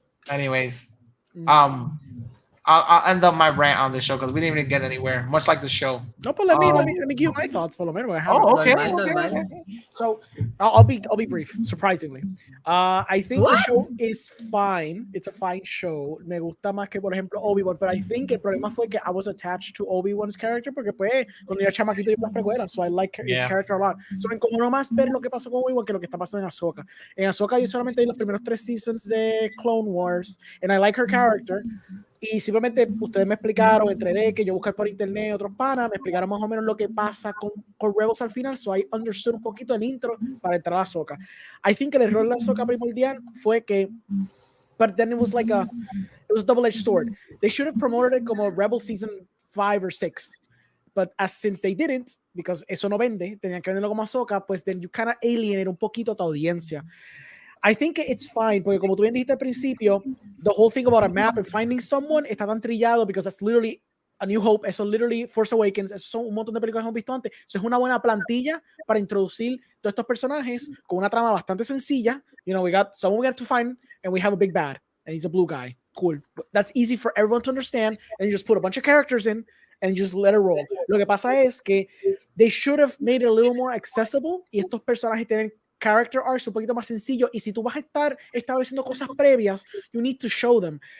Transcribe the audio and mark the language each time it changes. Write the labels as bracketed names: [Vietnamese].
[English] Anyways, I'll end up my rant on the show because we didn't even get anywhere, much like the show. No, but let me give you my thoughts, for the minute. Okay. So I'll be brief. Surprisingly, I think the show is fine. It's a fine show. [Spanish] Me gusta más que por ejemplo Obi-Wan, [English] but I think [Spanish] el problema fue que [English] I was attached to Obi-Wan's character [Spanish] porque pues cuando era chamaquito y las precuelas, [English] so I like his character a lot. [Spanish] So me encojonó más ver lo que pasó con Obi-Wan que lo que está pasando en Ahsoka. En Ahsoka yo solamente vi los primeros 3 seasons de Clone Wars, [English] and I like her character. [Spanish] Y simplemente ustedes me explicaron, entre que yo busqué por internet otros panas, me explicaron más o menos lo que pasa con Rebels al final, [English] so I understood [Spanish] un poquito el intro para entrar a Ahsoka. [English] I think [Spanish] el error de Ahsoka primordial fue que, [English] but then it was a double-edged sword. They should have promoted it como Rebel Season 5 or 6, but since they didn't, because [Spanish] eso no vende, tenían que venderlo como [English] Ahsoka, pues then you kind of alienate [Spanish] un poquito a tu audiencia. [English] I think it's fine, [Spanish] porque como tú bien dijiste al principio, [English] the whole thing about a map and finding someone [Spanish] está tan trillado, [English] because that's literally A New Hope, eso literally Force Awakens, [Spanish] eso son un montón de películas que hemos visto antes. Eso es una buena plantilla para introducir todos estos personajes con una trama bastante sencilla. [English] You know, we got someone we got to find, and we have a big bad, and he's a blue guy. Cool. That's easy for everyone to understand, and you just put a bunch of characters in, and you just let it roll. [Spanish] Lo que pasa es que [English] they should have made it a little more accessible, [Spanish] y estos personajes tienen [English] character arcs [Spanish] un poquito más sencillo, y si tú vas a estar estableciendo cosas previas, [English] you need to show them.